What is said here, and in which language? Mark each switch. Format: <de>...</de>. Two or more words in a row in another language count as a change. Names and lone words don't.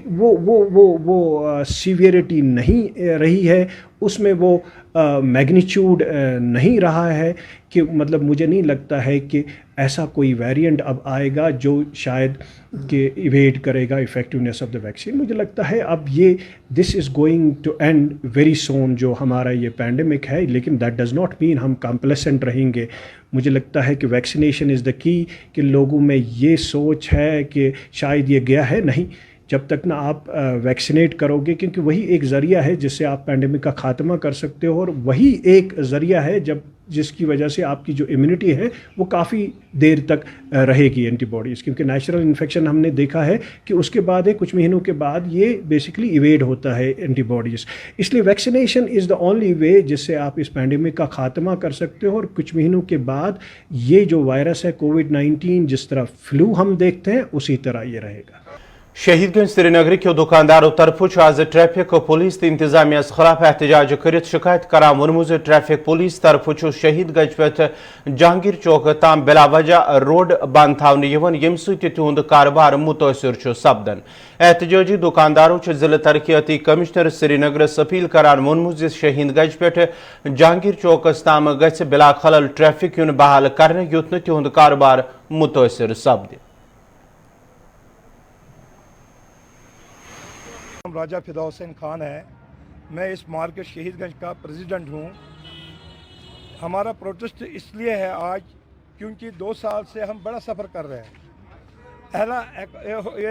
<ur>وہ سیویئرٹی نہیں رہی ہے, اس میں وہ میگنیچیوڈ نہیں رہا ہے, کہ مطلب مجھے نہیں لگتا ہے کہ ایسا کوئی ویریئنٹ اب آئے گا جو شاید کہ ایویڈ کرے گا</ur> <en>effectiveness of the vaccine.</en> <ur>مجھے لگتا ہے اب یہ</ur> <en>this is going to end very soon</en> <ur>جو ہمارا یہ پینڈیمک ہے, لیکن</ur> <en>that does not mean</en> <ur>ہم کمپلیسنٹ رہیں گے. مجھے لگتا ہے کہ</ur> <en>vaccination is the key,</en> <ur>کہ لوگوں میں یہ سوچ ہے کہ شاید یہ گیا ہے, نہیں, جب تک نہ آپ ویکسینیٹ کرو گے, کیونکہ وہی ایک ذریعہ ہے جس سے آپ پینڈیمک کا خاتمہ کر سکتے ہو, اور وہی ایک ذریعہ ہے جس کی وجہ سے آپ کی جو امیونٹی ہے وہ کافی دیر تک رہے گی, اینٹی باڈیز, کیونکہ</ur> <en>natural infection</en> <ur>ہم نے دیکھا ہے کہ اس کے بعد کچھ مہینوں کے بعد یہ بیسکلی ایویڈ ہوتا ہے اینٹی باڈیز. اس لیے</ur> <en>vaccination is the only way</en> <ur>جس سے آپ اس پینڈیمک کا خاتمہ کر سکتے ہو, اور کچھ مہینوں کے بعد یہ جو وائرس ہے کووڈ-19 جس طرح فلو ہم دیکھتے ہیں اسی طرح یہ رہے گا.</ur> <ks>شہید گنج سری نگر کے دکانداروں طرف آز</ks> <en>traffic police</en> <ks>تو انتظامیہ خلاف احتجاج کرت شکایت کران ونمو</ks> <en>traffic police</en> <ks>طرف شہید گنج پہ جہانگیر چوک تام بلا وجہ روڈ بند تھونے یم ست تہد کاروبار متاثر سپدن. احتجاجی دکانداروں ضلع ترقیاتی کمشنر سری نگرس اپیل کران ونمو شہید گنج پہ جہانگیر چوکس تام گھ بلا خلل ٹریفک یون بحال کرنے یوت تہد کاروبار متاثر سپد.</ks> <ur>راجہ فدا حسین خان ہے, میں اس مارکیٹ شہید گنج کا پریزیڈنٹ ہوں. ہمارا پروٹیسٹ اس لیے ہے آج کیونکہ 2 سال سے ہم بڑا سفر کر رہے ہیں.</ur>